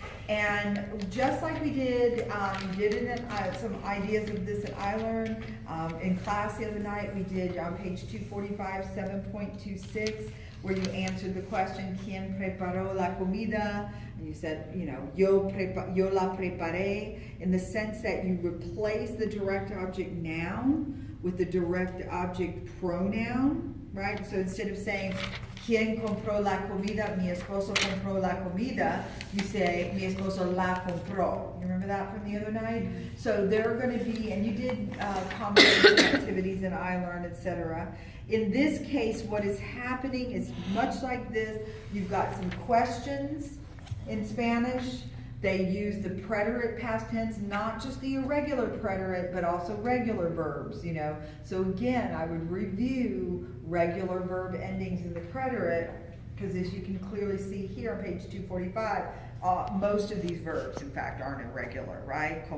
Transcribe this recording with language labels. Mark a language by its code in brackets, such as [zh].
[en] And just like we did, some ideas of this at iLearn, in class the other night, we did on page 245, 7.26, where you answered the question, [es] ¿Quién preparó la comida? [en] And you said, [es] yo la preparé, [en] in the sense that you replace the direct object noun with the direct object pronoun, right? So instead of saying, [es] ¿Quién compró la comida? Mi esposo compró la comida. [en] You say, [es] mi esposo la compró. [en] You remember that from the other night? So there are going to be, and you did conversation activities in iLearn, etc. In this case, what is happening is much like this. You've got some questions in Spanish. They use the preterite past tense, not just the irregular preterite, but also regular verbs, So again, I would review regular verb endings in the preterite, because as you can clearly see here on page 245, most of these verbs, in fact, aren't irregular, right?